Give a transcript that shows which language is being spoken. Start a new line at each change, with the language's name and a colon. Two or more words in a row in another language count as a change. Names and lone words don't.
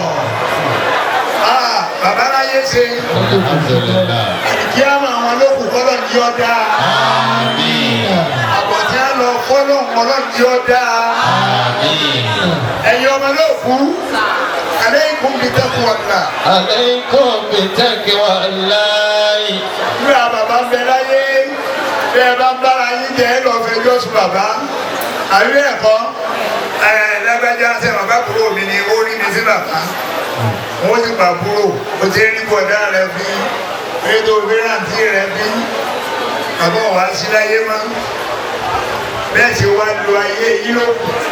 Yoruba: bàbá láyé ṣe. alhamdulillah. kí á máa wọn lókùn kọ́lọ́ ní ọ̀dà. àmín. àbọ̀tí á lọ fọ́lọ́ kọ́lọ́ ní ọ̀dà. àmín. ẹ̀yin ọmọ lókùn
Arabic: عليكم بتقوى الله. عليكم بتقوى الله.
Yoruba: nígbà bàbá ń bẹ láyé bẹ́ẹ̀ bá ń bára yín jẹ́ ẹ lọ́ọ́ fẹjọ́ sùn bàbá. àbí ẹ̀kọ́ lágbájá ṣe bàbá kúrò mi ni ó rí mi sí bàbá. wọ́n ti gbà kúrò ó ti rí bọ̀dá rẹ̀ bí rédíò fẹ́rántì rẹ̀ bí bàbá wa sí láyé mọ́ bẹ́ẹ̀ ṣe wá lu ayé yìí ló kù.